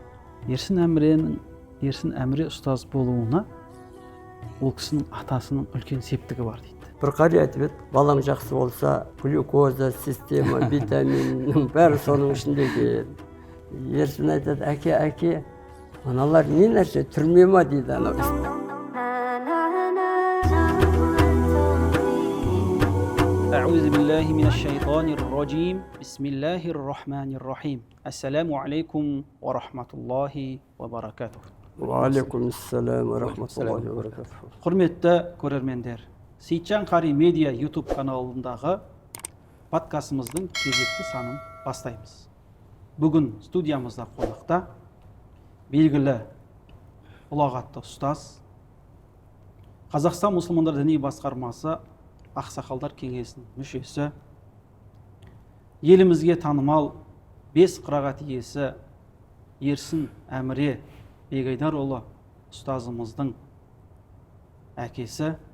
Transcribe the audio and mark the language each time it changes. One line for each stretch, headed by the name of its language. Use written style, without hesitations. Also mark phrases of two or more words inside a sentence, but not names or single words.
Kazakh: Ерсін Әміре ұстаз болуына ол кісінің атасының үлкен септігі бар дейді. Бір қария айтып еді, балаң жақсы болса, глюкоза, система, витаминнің бәрі соның ішінде екен. Ерсін айтады, әке, аналар не нәрсе, түрме ма дейді анау.
Arabic: أعوذ بالله من الشيطان الرجيم بسم الله الرحمن الرحيم السلام عليكم ورحمة الله وبركاته. وعليكم السلام ورحمة الله وبركاته.
Kazakh: Құрметті көрермендер, Сейітжан Қари Медиа YouTube каналындағы подкастымыздың кезекті санын бастаймыз. Бүгін студиямызда қонақта белгілі ұлағатты ұстаз, Қазақстан мұсылмандар діни басқармасы Ақсақалдар кеңесінің мүшесі, елімізге танымал 5 қырағат иесі Ерсін Әміре Бегайдарұлы ұстазымыздың әкесі